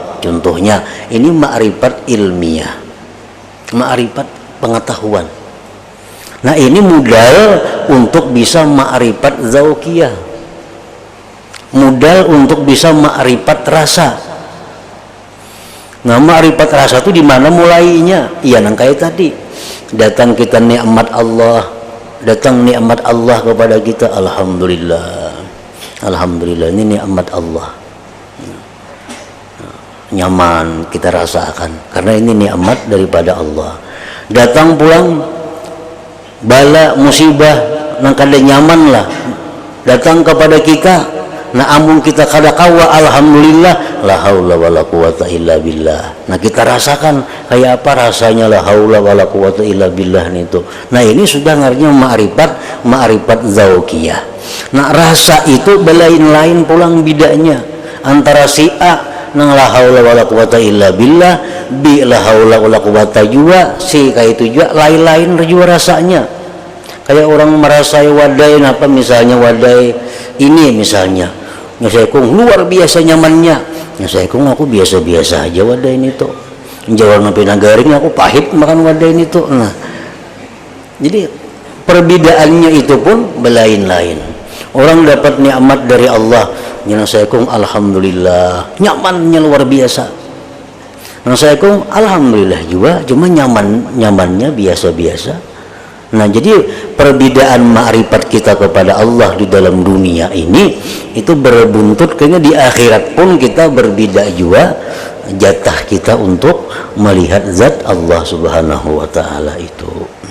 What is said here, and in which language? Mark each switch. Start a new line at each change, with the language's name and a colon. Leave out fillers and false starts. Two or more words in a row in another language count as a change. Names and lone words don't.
Indonesian: Contohnya, ini ma'rifat ilmiah, ma'rifat pengetahuan. Nah, ini modal untuk bisa
Arabic: معرفة ذوقية,
Indonesian: modal untuk bisa ma'rifat rasa. Nah, ma'rifat rasa itu di mana mulainya? Iya,
Banjar: nang kayak tadi, datang kita nikmat Allah, datang nikmat Allah kepada kita, alhamdulillah, alhamdulillah, ini nikmat Allah. Nyaman kita rasakan karena ini nikmat daripada Allah. Datang pulang bala musibah nang kada nyaman lah datang kepada kita, nah amun kita kada kawa, alhamdulillah,
Arabic: لا حول ولا قوة إلا بالله.
Banjar: Nah, kita rasakan kayak apa rasanya
Arabic: لا حول ولا قوة إلا بالله
Banjar: itu. Nah, ini sudah ngarnya
Arabic: معرفة ذوقية.
Banjar: Nah, rasa itu belain-lain pulang bedanya antara si A nang
Arabic: لا حول ولا قوة إلا بالله, بلا حول ولا قوة
Banjar: juga, si kayak itu juga lain-lain juga rasanya. Kayak orang merasai wadai apa misalnya, wadai ini misalnya nyasaikung luar biasa nyamannya, nyasaikung aku biasa-biasa aja wadai ini tuh, jawab napi nagaring aku pahit makan wadai ini tuh. Nah, jadi perbedaannya itu pun belain-lain. Orang dapat nikmat dari Allah, nyasaikung alhamdulillah, nyamannya luar biasa. Nyasaikung alhamdulillah juga, cuma nyamannya biasa-biasa. Nah, jadi perbedaan ma'rifat kita kepada Allah di dalam dunia ini itu berbuntut kayaknya di akhirat pun kita berbeda juga jatah kita untuk melihat zat Allah
Arabic: سبحانه وتعالى
Banjar: itu.